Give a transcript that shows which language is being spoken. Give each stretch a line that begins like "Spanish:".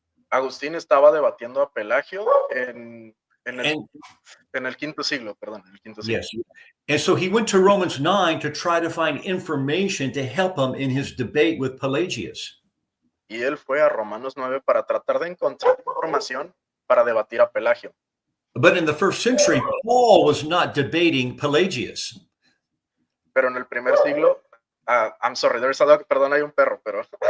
Spanish: Agustín estaba debatiendo a Pelagio en En
English: And
Spanish: el quinto siglo, perdón, en el quinto siglo.
English: yes. And so he went to Romans 9 to try to find information to help him in his debate with Pelagius.
Spanish: Y él fue a Romanos 9 para tratar de encontrar información para debatir a Pelagio.
English: But in the first century, Paul was not debating Pelagius.
Spanish: Pero en el primer siglo,
English: I'm sorry, there's a dog,
Spanish: perdón, hay un perro, pero